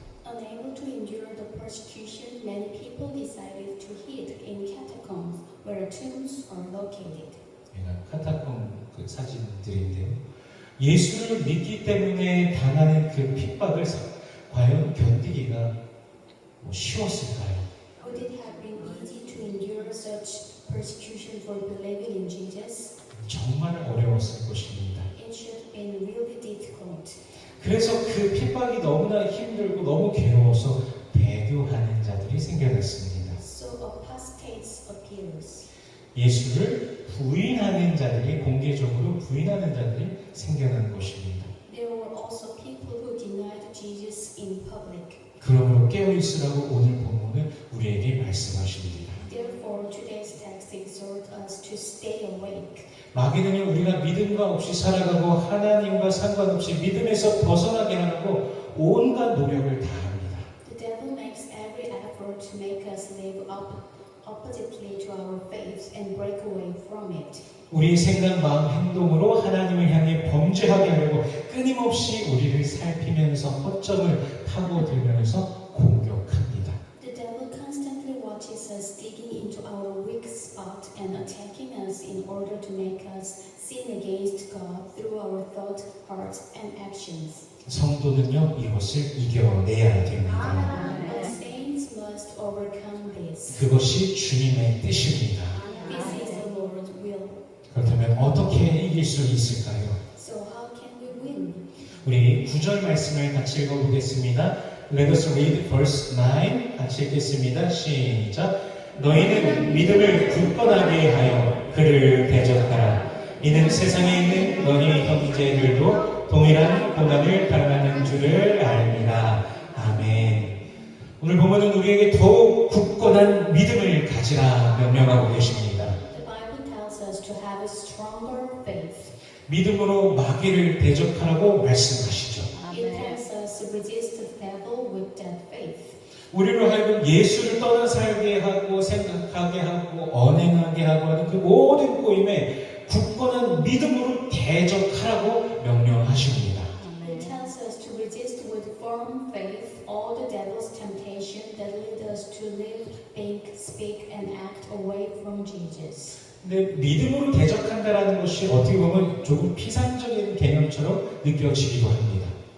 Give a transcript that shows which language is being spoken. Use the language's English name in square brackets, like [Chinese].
[English] Unable to endure the persecution, many people decided to hide in catacombs where tombs are located. [Korean] 카타콤 그 사진들인데요. 예수를 믿기 때문에 당하는 그 핍박을 과연 견디기가 쉬웠을까요? [English] Would it have been easy to endure such persecution for believing in Jesus? [Korean] 정말 어려웠을 것입니다. [English] It should have been really difficult. [Korean] 그래서 그 핍박이 너무나 힘들고 너무 괴로워서 배교하는 자들이 생겨났습니다. [English] So apostates appears. [Korean] 예수를 부인하는 자들이 공개적으로 부인하는 자들이 생겨난 것입니다. [English] There were also people who denied Jesus in public. [Korean] 그러므로 깨어 있으라고 오늘 본문은 우리에게 말씀하십니다. [English] Therefore, today's text exhorts us to stay awake. [Korean] 마귀는요 우리가 믿음과 없이 살아가고 하나님과 상관없이 믿음에서 벗어나게 하려고 온갖 노력을 다합니다. [English] The devil makes every effort to make us live oppositely to our faith and break away from it. [Korean] 우리의 생각, 마음, 행동으로 하나님을 향해 범죄하게 하려고 끊임없이 우리를 살피면서 허점을 파고들면서 공격합니다. [English] The devil constantly watches us digging into our weak spot and attacking us in order to make us sin against God through our thought, hearts, and actions. [Korean] 성도는요 이것을 이겨내야 됩니다. [English] But saints must overcome this. [Korean] 그것이 주님의 뜻입니다. [English] This is the Lord's will. [Korean] 그렇다면 어떻게 이길 수 있을까요? [English] So how can we win? [Korean] 우리 9절 말씀을 같이 읽어보겠습니다. [English] Let us read verse 9. [Korean] 같이 읽겠습니다. 시작. 너희는 믿음을 굳건하게 하여 그를 대적하라. 이는 세상에 있는 너희 형제들도 동일한 고난을 당하는 줄을 압니다. 아멘. 오늘 보면은 우리에게 더욱 굳건히 굳건한 믿음을 가지라 명령하고 계십니다. [English] The Bible tells us to have a stronger faith. [Korean] 믿음으로 마귀를 대적하라고 말씀하시죠. [English] It tells us to resist the devil with that faith. [Korean] 우리로 하여금 예수를 떠나 살게 하고 생각하게 하고 언행하게 하고 하는 그 모든 꼬임에 굳건한 믿음으로 대적하라고 명령하십니다. [English] It tells us to resist with firm faith all the devil's temptation that lead us to live, think, speak, and act away from Jesus. [Korean] 근데 믿음으로 대적한다라는 것이 어떻게 보면 조금 피상적인 개념처럼 느껴지기도 합니다.